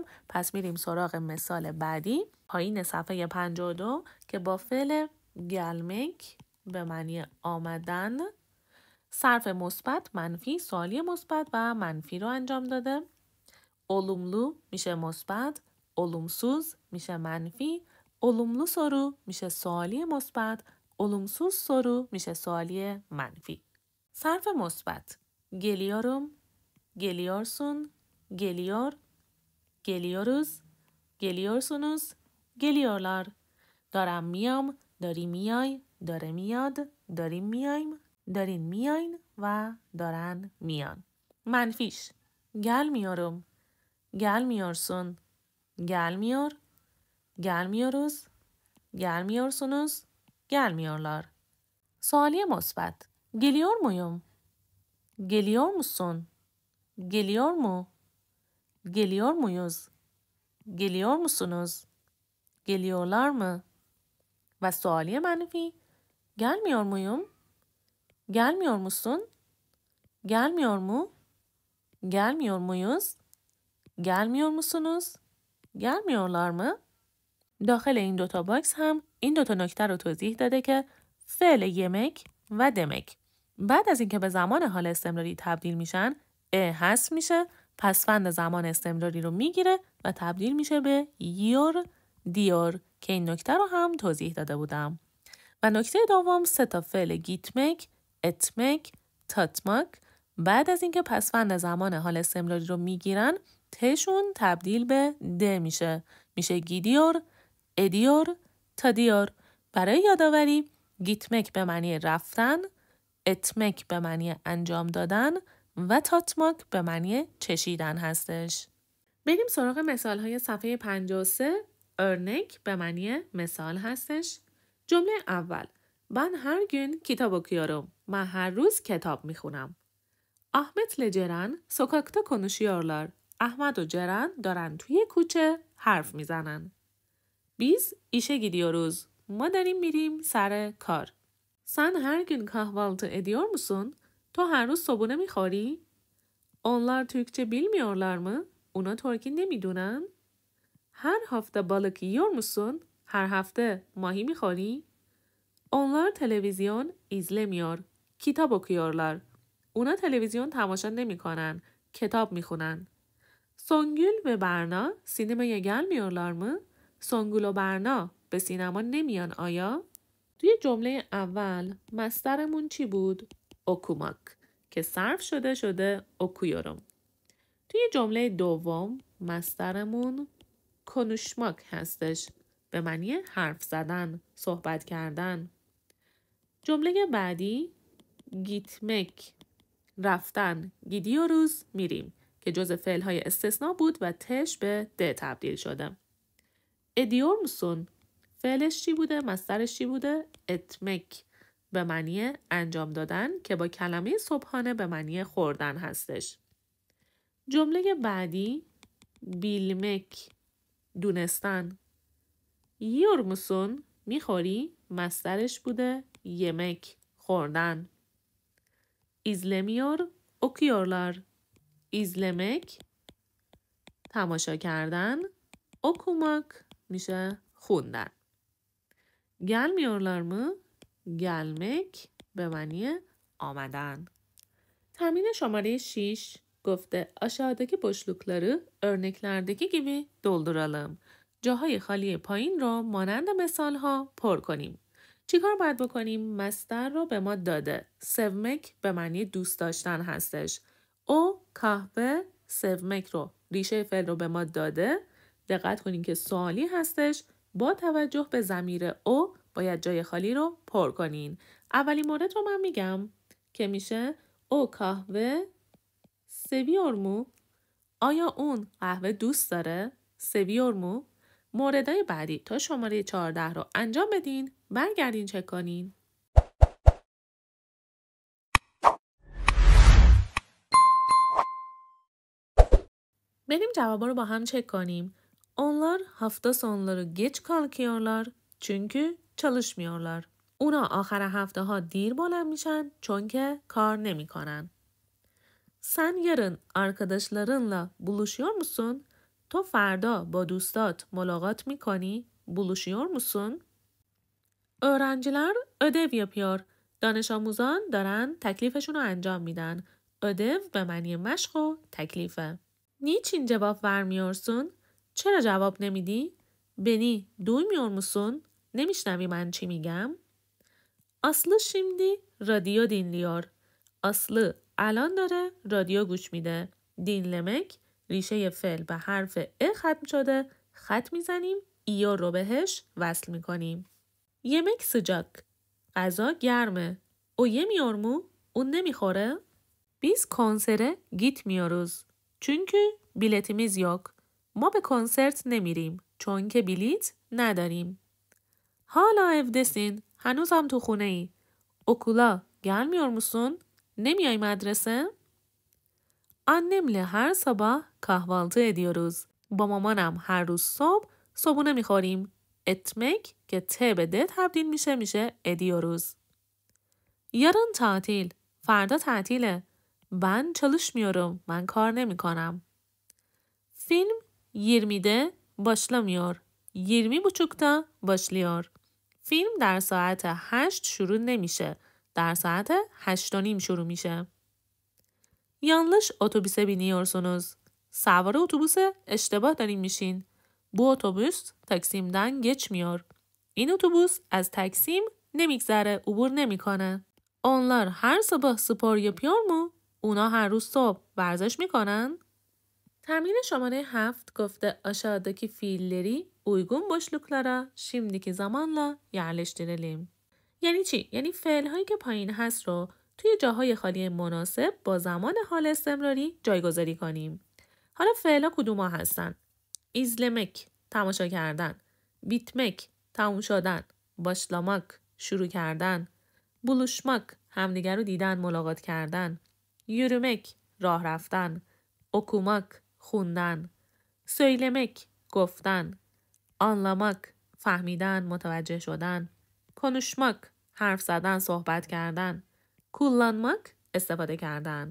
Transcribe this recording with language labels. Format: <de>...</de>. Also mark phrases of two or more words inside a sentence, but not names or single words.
<fa>پس میریم سراغ مثال بعدی پایین صفحه 52 که با فعل gelmek به معنی آمدن صرف مثبت، منفی، سوالی مثبت و منفی رو انجام داده. olumlu میشه مثبت، olumsuz میشه منفی،</fa> <tr>olumlu soru</tr> <fa>میشه سوالی مثبت،</fa> <tr>olumsuz soru</tr> <fa>میشه سوالی منفی. صرف مثبت</fa> <tr>geliyorum، geliyorsun، geliyor، geliyoruz، geliyorsunuz، geliyorlar.</tr> <fa>دارم میام، داری میای، داره میاد، داریم میایم، دارین میاین و دارن میان.</fa> <tr>منفیش gelmiyorum، gelmiyorsun، gelmiyor، gelmiyoruz، gelmiyorsunuz، gelmiyorlar.</tr> <fa>سوالی مثبت</fa> <tr>geliyor muyum؟ geliyor musun؟ geliyor mu؟ geliyor muyuz؟ geliyor musunuz؟ geliyorlar mı؟</tr> <fa>و سوالی منفی</fa> <tr>gelmiyor muyum؟ gelmiyor musun؟ gelmiyor mu؟ gelmiyor muyuz؟ gelmiyor musunuz؟ gelmiyorlar mı؟</tr> <fa>داخل این دوتا باکس هم این دوتا نکته رو توضیح داده که فعل yemek و demek بعد از اینکه به زمان حال استمراری تبدیل میشن حذف میشه، پسوند زمان استمراری رو میگیره و تبدیل میشه به</fa> <tr>yor، diyor</tr> <fa>که این نکته رو هم توضیح داده بودم. و نکته دوم 3 فعل</fa> <tr>gitmek، etmek، tatmak</tr> <fa>بعد از اینکه پسوند زمان حال استمراری رو میگیرن تشون تبدیل به د میشه</fa> <tr>gidiyor، ediyor، tadiyor.</tr> <fa>برای یادآوری gitmek به معنی رفتن، etmek به معنی انجام دادن و tatmak به معنی چشیدن هستش. بریم سراغ مثال های صفحه 53. örnek به معنی مثال هستش. جمله اول</fa> <tr>Ben her gün kitap okuyorum.</tr> <fa>من هر روز کتاب میخونم.</fa> <tr>Ahmet'le Ceren sokakta konuşuyorlar.</tr> <fa>احمد و جرن دارن توی کوچه حرف میزنن.</fa> <tr>Biz işe gidiyoruz.</tr> <fa>ما داریم میریم سر کار.</fa> <tr>Sen her gün kahvaltı ediyor musun?</tr> <fa>تو هر روز صبحونه میخوری؟</fa> <tr>Onlar Türkçe bilmiyorlar mı?</tr> <fa>اونا ترکی نمیدونن؟</fa> <tr>Her hafta balık yiyor musun?</tr> <fa>هر هفته ماهی میخوری؟</fa> <tr>Onlar televizyon izlemiyor. Kitap okuyorlar.</tr> <fa>اونا تلویزیون تماشا نمیکنن. کتاب میخونن.</fa> <tr>Songül ve Berna sinemaya gelmiyorlar mı?</tr> <fa>سونگول و برنا به سینما نمیان آیا؟ توی جمله اول مصدرمون چی بود؟ okumak که صرف شده okuyorum. توی جمله دوم مصدرمون konuşmak هستش به معنی حرف زدن، صحبت کردن. جمله بعدی gitmek رفتن، gidiyoruz میریم که جزء فعل‌های استثناء بود و تش به د تبدیل شده.</fa> <tr>ediyor musun؟</tr> <fa>فعلش چی بوده؟ مصدرش چی بوده؟ etmek به معنی انجام دادن که با کلمه صبحانه به معنی خوردن هستش. جمله بعدی bilmek دونستن.</fa> <tr>yiyor musun؟</tr> <fa>میخوری؟ مصدرش بوده yemek خوردن.</fa> <tr>izlemiyor okuyorlar izlemek</tr> <fa>تماشا کردن. okumak میشه خوندن.</fa> <tr>gelmiyorlar mı؟</tr> <fa>gelmek به معنی آمدن. تمرین شماره 6 گفته</fa> <tr>aşağıdaki boşlukları örneklerdeki gibi dolduralım.</tr> <fa>جاهای خالی پایین رو مانند مثال ها پر کنیم. چیکار باید بکنیم؟ مصدر رو به ما داده. sevmek به معنی دوست داشتن هستش. او</fa> <tr>kahve sevmek</tr> <fa>رو ریشه فعل رو به ما داده. دقت کنیم که سوالی هستش. با توجه به ضمیر او باید جای خالی رو پر کنین. اولین مورد رو من میگم که میشه او</fa> <tr>kahve seviyor mu؟</tr> <fa>آیا اون قهوه دوست داره؟</fa> <tr>seviyor mu؟</tr> <fa>موردهای بعدی تا شماره 14 رو انجام بدین، برگردین چک کنین. بریم جوابا رو با هم چک کنیم.</fa> <tr>Onlar hafta sonları geç kalkıyorlar çünkü çalışmıyorlar.</tr> <fa>اونا آخر هفته ها دیر بلند میشن چون که کار نمیکنن.</fa> <tr>Sen yarın arkadaşlarınla buluşuyor musun؟</tr> <fa>تو فردا با دوستات ملاقات میکنی؟</fa> <tr>buluşuyor musun؟ öğrenciler ödev yapıyor.</tr> <fa>دانش آموزان دارن تکلیفشون رو انجام میدن. ödev به معنی مشق و تکلیفه.</fa> <tr>niçin cevap vermiyorsun؟</tr> <fa>چرا جواب نمیدی؟</fa> <tr>beni duymuyor musun؟</tr> <fa>نمیشنوی من چی میگم؟</fa> <tr>Aslı şimdi radyo dinliyor.</tr> <fa>Aslı الان داره رادیو گوش میده. dinlemek ریشه فعل به حرف ا ختم شده. خط میزنیم ایو رو بهش وصل میکنیم.</fa> <tr>yemek sıcak.</tr> <fa>غذا گرمه.</fa> <tr>O yemiyor mu؟</tr> <fa>اون نمیخوره؟</fa> <tr>biz konsere gitmiyoruz. çünkü biletimiz yok.</tr> <fa>ما به کنسرت نمیریم چون که بلیت نداریم.</fa> <tr>hala evdesin.</tr> <fa>هنوزم تو خونه ای.</fa> <tr>okula gelmiyor musun؟</tr> <fa>نمیای مدرسه؟</fa> <tr>annemle her sabah kahvaltı ediyoruz.</tr> <fa>با مامانم هر روز صبحونه میخوریم. etmek که ت به د تبدیل میشه ediyoruz.</fa> <tr>yarın tatil.</tr> <fa>فردا تعطیله.</fa> <tr>ben çalışmıyorum.</tr> <fa>من کار نمیکنم.</fa> <tr>film 20'de başlamıyor. 20.30'da başlıyor.</tr> <fa>فیلم در ساعت 8 شروع نمیشه. در ساعت 8:30 شروع میشه.</fa> <tr>yanlış otobüse biniyorsunuz.</tr> <fa>سوار اتوبوس اشتباه دارین میشین.</fa> <tr>bu otobüs تاکسیمden geçmiyor.</tr> <fa>این اتوبوس از تکسیم نمیگذره، عبور نمیکنه.</fa> <tr>onlar her sabah spor yapıyor mu؟</tr> <fa>اونا هر روز صبح ورزش میکنن؟ تمرین شماره 7 گفته</fa> <tr>aşağıdaki fiilleri uygun boşluklara şimdiki zamanla yerleştirelim.</tr> <fa>یعنی چی؟ یعنی فعل هایی که پایین هست رو توی جاهای خالی مناسب با زمان حال استمراری جایگذاری کنیم. حالا فعل ها کدوم ها هستن؟ izlemek تماشا کردن، bitmek تموم شدن، başlamak شروع کردن، buluşmak همدیگر رو دیدن ملاقات کردن، yürümek راه رفتن، okumak خوندن، söylemek گفتن، anlamak فهمیدن متوجه شدن، konuşmak حرف زدن صحبت کردن، kullanmak استفاده کردن.</fa>